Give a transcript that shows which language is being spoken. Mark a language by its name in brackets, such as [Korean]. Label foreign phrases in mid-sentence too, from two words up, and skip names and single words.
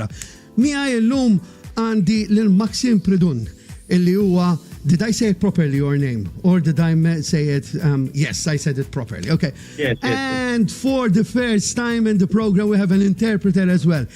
[Maltese] Mija il-lum għandi l-Msksym Pryadun, illi huwa, [English] did I say it properly, your name? Or did I say it, yes, I said it properly, okay. Yes. And for the first time in the program, we have an interpreter as well.